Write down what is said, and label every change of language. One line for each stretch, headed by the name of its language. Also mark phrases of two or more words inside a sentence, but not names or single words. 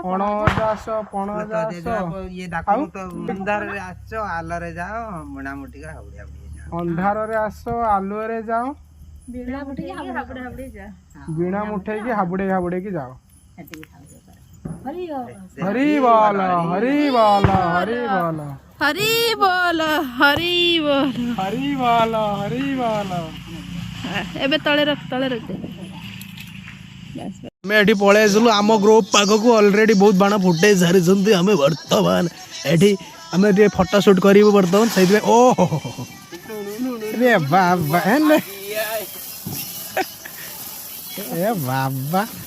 Odia: ଅଣଅଜା ଆସ ପଣଅଜା ଆସ ଇଏ ଡାକୁନୁ ତ ଅନ୍ଧାରରେ ଆସ ଆଲରେ ଯାଅ ବୁଣା ମୁଠିକା ହାଉଡିଆ ଅନ୍ଧାରରେ ଆସ ଆଲୁଅରେ ଯାଅ ବିଣା ମୁଠେଇକି ହାବୁଡେ ହାବୁଡେ ଯା। ବିଣା ମୁଠେଇକି ହାବୁଡେଇ ହାବୁଡେଇକି ଯାଅ ହରି ହରି ବୋଲ ହରି ବୋଲ ହରି ବୋଲ ହରି ବୋଲ ହରି ବୋଲ। ହରି ବୋଲ ହରି ବୋଲ ଏବେ ତଳେ ରଖ ଆମେ ଏଠି ପଳେଇ ଆସିଲୁ ଆମ ଗ୍ରୁପ ପାଖକୁ ଅଲରେଡି ବହୁତ ବାଣ ଫୁଟେଇ ସାରିଛନ୍ତି ଆମେ ବର୍ତ୍ତମାନ ଏଠି ଆମେ ଟିକେ ଫଟୋ ସୁଟ୍ କରିବୁ ବର୍ତ୍ତମାନ ସେଇଥିପାଇଁ ଓହୋ ରେ ବାବା ଏ ବାବା